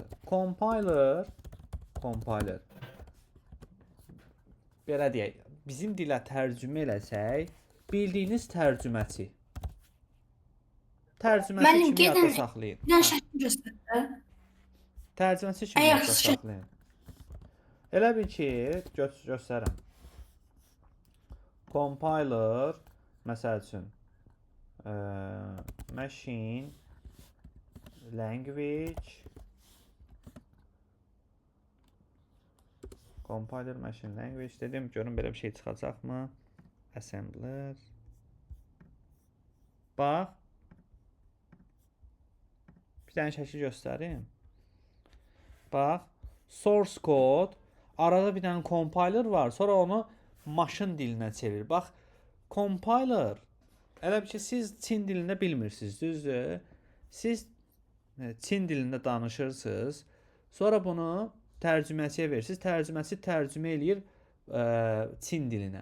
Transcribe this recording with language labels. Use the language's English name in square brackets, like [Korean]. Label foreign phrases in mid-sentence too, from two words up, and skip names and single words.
[Azerbaijani] Compiler belə deyək, bizim dilə tərcümə eləsək, bildiyiniz tərcüməçi. Tərcüməçi Müəllim, kimi yadda gedin. saxlayın. Bir şəkil göstər. Tərcüməçi kimi Ay, yadda yaxşı. saxlayın. Elə bil ki, göstərəm. Compiler, məsəl üçün, [English] machine language compiler machine language dedim. [Azerbaijani] Görün belə bir şey çıxacaqmı? Assembler. Bax. Bir dənə şəkil göstərim. Bax. [English] Source code. [Azerbaijani] Arada bir dənə compiler var. Sonra onu maşın dilinə çevir. Bax. Compiler. Elə bir ki, siz Çin dilində bilmirsiniz, düzdür? Siz Çin dilində danışırsınız. Sonra bunu tərcüməçiyə verirsiniz. Tərcüməçi tərcümə eləyir Çin dilinə.